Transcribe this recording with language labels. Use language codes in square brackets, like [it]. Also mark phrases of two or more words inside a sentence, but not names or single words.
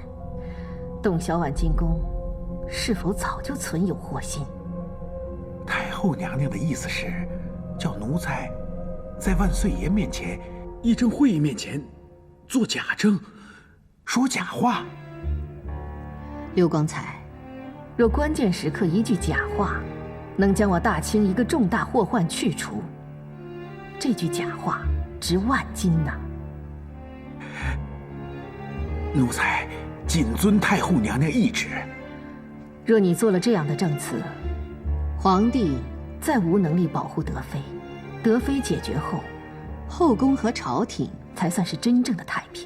[zh] 董小宛进宮，是否早就存有祸心？太后娘娘的意思是，叫奴才在万岁爺面前、议政会议面前做假证，說假話。刘光彩，若關鍵時刻一句假話，能將我大清一個重大禍患去除，這句假話值萬金吶！奴才謹遵太后娘娘懿旨。若你做了這樣的證詞，皇帝再無能力保護德妃，德妃解決後，後宮和朝廷才算是真正的太平。